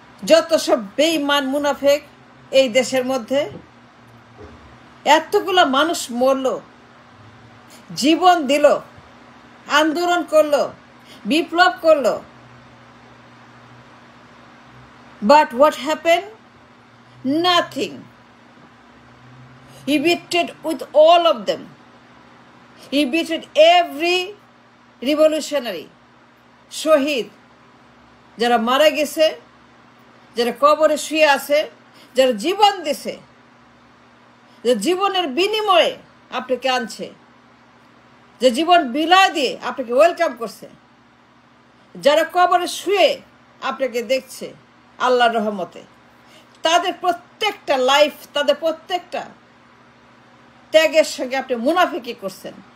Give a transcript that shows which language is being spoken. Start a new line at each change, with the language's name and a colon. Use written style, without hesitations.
Bangla: যত সব বেঈমান মুনাফেক এই দেশের মধ্যে, এতগুলো মানুষ মরল, জীবন দিল, আন্দোলন করলো, বিপ্লব করলো,
English: but what happened? Nothing. He betrayed with all of them. He betrayed every revolutionary.
Bangla: শহীদ যারা মারা গেছে, যারা কবরে শুয়ে আছে, যারা জীবন দিছে, যে জীবনের বিনিময়ে আপনাকে আনছে, যে জীবন বিলায় দিয়ে আপনাকে ওয়েলকাম করছে, যারা কবরে শুয়ে আপনাকে দেখছে আল্লাহর রহমতে, তাদের প্রত্যেকটা লাইফ, তাদের প্রত্যেকটা ত্যাগের সঙ্গে আপনি মুনাফিকি করছেন।